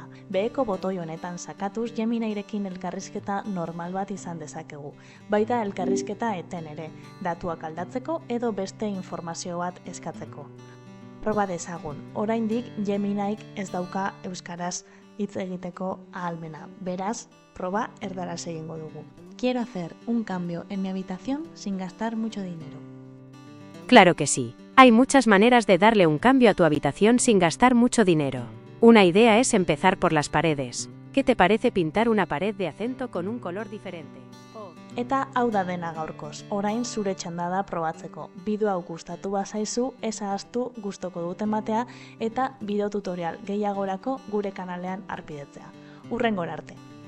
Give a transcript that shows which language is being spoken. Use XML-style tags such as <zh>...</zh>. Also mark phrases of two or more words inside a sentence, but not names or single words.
<eu>Beheko botoi honetan sakatuz Gemini-rekin elkarrizketa normal bat izan dezakegu. Baita elkarrizketa eten ere, datuak aldatzeko edo beste informazio bat eskatzeko. Proba dezagun, oraindik Gemini-k ez dauka euskaraz hitz egiteko ahalmena. Beraz, proba erdaraz egingo dugu.</eu> <es>Quiero hacer un cambio en mi habitación sin gastar mucho dinero. Claro que sí. Hay muchas maneras de darle un cambio a tu habitación sin gastar mucho dinero. Una idea es empezar por las paredes. ¿Qué te parece pintar una pared de acento con un color diferente?</es> <eu>Eta hau da dena gaurkoz, orain zure txanda da probatzeko. Bideo hau gustatu bazaizu, ez ahaztu gustoko duten batea eta bideo tutorial gehiagorako gure kanalean harpidetzea. Hurrengora arte!</eu>